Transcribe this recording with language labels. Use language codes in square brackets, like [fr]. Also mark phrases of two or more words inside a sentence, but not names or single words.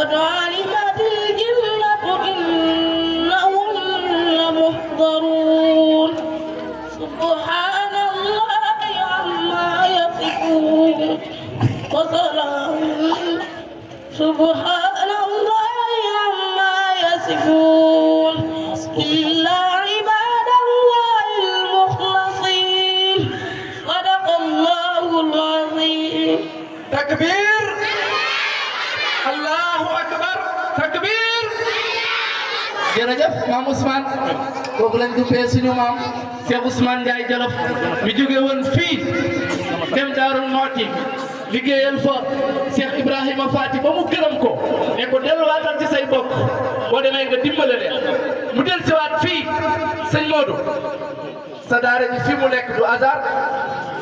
[ar] علمت الجنة إنهم لمحضرون سبحان الله عما يصفون وسلام سبحان الله عما يصفون إلا عباد الله المخلصين صدق الله العظيم تكبير الله أكبر تكبير [wo] jërëjëf maam Ousmane kooku lañ duppee suñu maam Cheikh Ousmane Ndiaye Jolof mi jóge woon fii dem Daarul Muhti liggéeyal fa Cheikh Ibrahima Fati ba mu gërëm ko ne ko delluwaatal ci say bokk boo demee nga dimbale leen mu del siwaat fii sëñ Modou sa daara ji fii mu nekk du hasard